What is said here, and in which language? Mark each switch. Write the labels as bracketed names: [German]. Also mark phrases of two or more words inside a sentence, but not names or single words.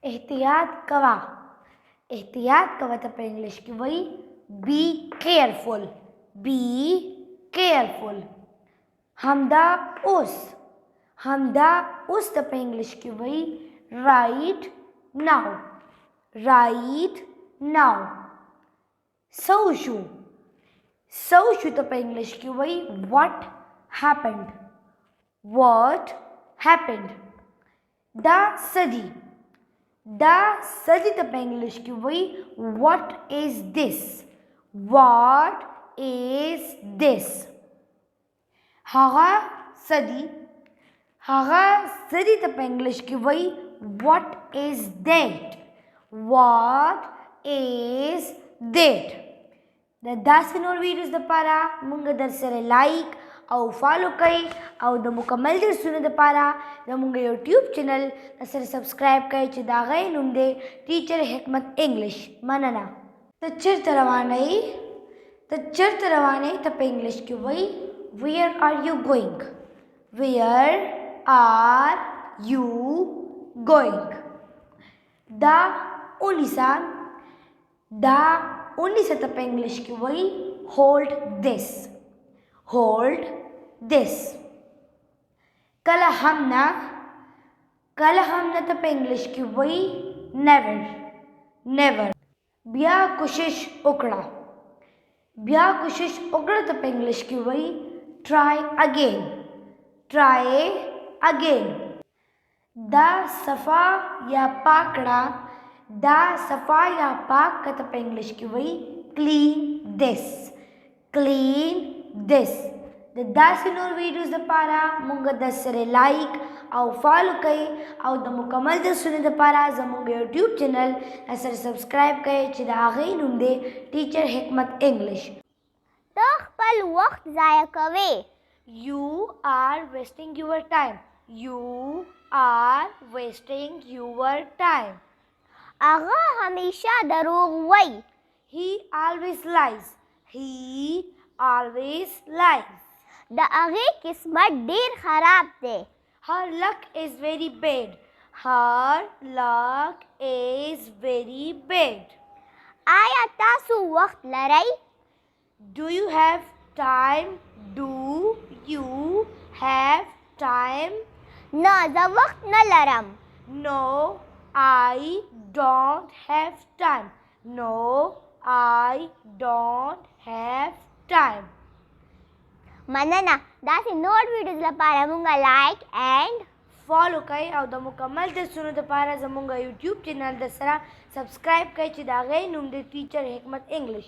[Pashto] احتیاط کوا. احتیاط کوا ته په انګلیش کې وایي [English] be careful. be careful. [Pashto] همدا اوس. همدا اوس ته په انګلیش کې وایي [English] right now. right now. [Pashto] سو شو. سو شو ته په انګلیش کې وایي [English] what happened. What happened. [Pashto] دا سدي. دا سدي ته په انګلیش کې وایي [English] what is this. What is this. [Pashto] هغه سدي. هغه سدي ته په انګلیش کې وایي [English] what is that. What is that. [Pashto] د داسې نور ویډیوز لپاره مونږ در سره لایک او فالو کړئ او د مکمل درسونو لپاره زمونږ یوټیوب چینل سره سبسکرایب کړئ چې د هغې نوم دی ټیچر حکمت انګلش. مننه. ته چیرته روان یې؟ ته چیرته روان یې ته په انګلیش کې وایي [English] where are you going. where are you going. [Pashto] دا ونیسه. دا ونیسه ته په انګلیش کې وایي [English] hold this. Hold this. [Pashto] کله هم نه. کله هم نه ته په انګلیش کې وایي never. [English] never. [Pashto] بیا کوشش وکړه. بیا کوشش وکړه ته په انګلیش کې وایي [English] try again. try again. [Pashto] دا صفا یا پاکړه. دا صفا یا پاک ته په انګلیش کې وایي [English] clean this. clean this. [Pashto] د داسې نور ویډیوز لپاره مونږ در سره لایک او فالو کړئ او د مکمل درسونو لپاره زمونږ یوټیوب چینل سره سبسکرایب کړئ چې د هغې نوم دی ټیچر حکمت انګلش. ته خپل وخت ضایع کوې. [English] You are wasting your time. You are wasting your time. [Pashto] هغه همیشه دروغ وایي. [English] He always lies. He always lies. [Pashto] د هغې قسمت ډېر خراب دی. [English] Her luck is very bad. Her luck is very bad. [Pashto] آیا تاسو وخت لرئ؟ [English] Do you have time? Do you have time? [Pashto] نه زه وخت نه لرم. [English] No, I don't have time. No, I don't have time. [Pashto] مننه. داسې نور ویډیوز لپاره مونږ [English] like and [Pashto] فالو کړئ او د مکمل درسونو لپاره زمونږ یوټیوب چینل در سره سبسکرایب کړئ چې د هغې نوم دی ټیچر حکمت انګلش.